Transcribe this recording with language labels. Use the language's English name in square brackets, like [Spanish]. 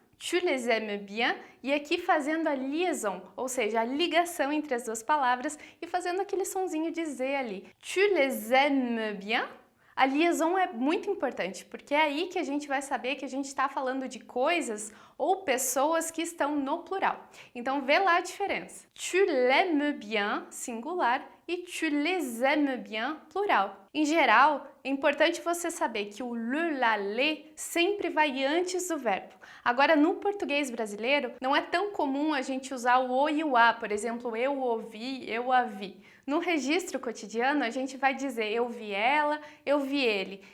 [French] Tu les aimes bien? [Portuguese] E aqui fazendo a liaison, ou seja, a ligação entre as duas palavras e fazendo aquele sonzinho de Z ali. [French] Tu les aimes bien? [Portuguese] A liaison é muito importante, porque é aí que a gente vai saber que a gente está falando de coisas ou pessoas que estão no plural. Então, vê lá a diferença. [French] Tu l'aimes bien, [Portuguese] singular, e [French] tu les aimes bien, plural. [Portuguese] Em geral, é importante você saber que o le, la, le sempre vai antes do verbo. Agora, no português brasileiro, não é tão comum a gente usar o o e o a, por exemplo, eu ouvi, eu a vi. No registro cotidiano, a gente vai dizer eu vi ela, eu vi ele.